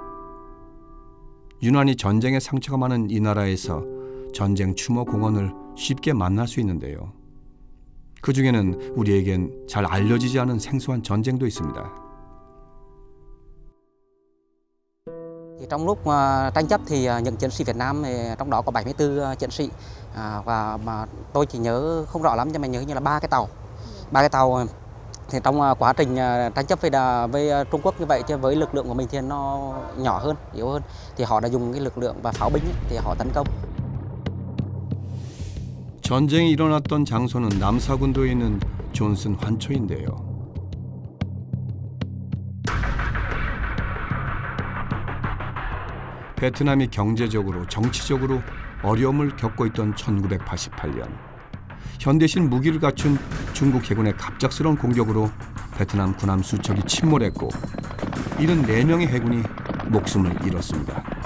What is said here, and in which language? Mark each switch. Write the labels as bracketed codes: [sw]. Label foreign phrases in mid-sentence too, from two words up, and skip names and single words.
[ko] 유난히 전쟁의 상처가 많은 이 나라에서 전쟁 추모 공원을 쉽게 만날 수 있는데요. 그 중에는 우리에겐 잘 알려지지 않은 생소한 전쟁도 있습니다. [vi] Trong lúc tranh chấp thì những chiến sĩ Việt Nam trong đó có 74 chiến sĩ và mà tôi chỉ nhớ không rõ lắm nhưng mà nhớ như là ba cái tàu thì trong quá trình tranh chấp với Trung Quốc như vậy chứ với lực lượng của mình thì nó nhỏ hơn, yếu hơn thì họ đã dùng cái lực lượng và pháo binh thì họ tấn công. [ko] 전쟁이 일어났던 장소는 남사군도에 있는 존슨 환초인데요. 베트남이 경제적으로 정치적으로 어려움을 겪고 있던 1988년 현대식 무기를 갖춘 중국 해군의 갑작스러운 공격으로 베트남 군함 수척이 침몰했고 74명의 해군이 목숨을 잃었습니다.